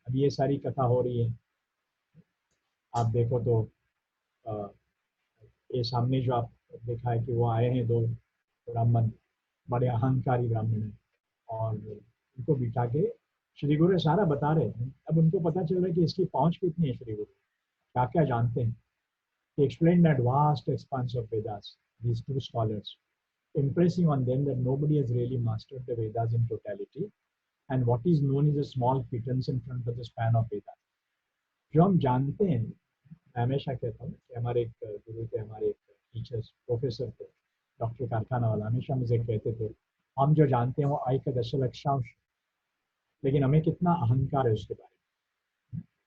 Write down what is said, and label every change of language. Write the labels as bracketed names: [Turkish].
[Hindi] अब ये सारी कथा हो रही है, आप देखो तो ये सामने जो आप देखा है कि वो आए हैं 2 ब्राह्मण, बड़े अहंकारी ब्राह्मण हैं, और उनको बिठा के श्री गुरु सारा बता रहे हैं। अब उनको पता चल रहा है कि इसकी पहुंच कितनी है, श्री गुरु क्या क्या जानते हैं। [English] He explained that vast expanse of Vedas, these 2 scholars, impressing on them that nobody has really mastered the Vedas in totality, and what is known is a small pittance in front of the span of Vedas. [Hindi] जो हम जानते हैं, मैं हमेशा कहता हूँ कि हमारे एक गुरु थे, हमारे एक टीचर्स प्रोफेसर थे, डॉक्टर कारखाना वाला, हमेशा मुझे कहते थे हम जो जानते हैं वो आई का 10,00,000, लेकिन हमें कितना अहंकार है उसके बारे में।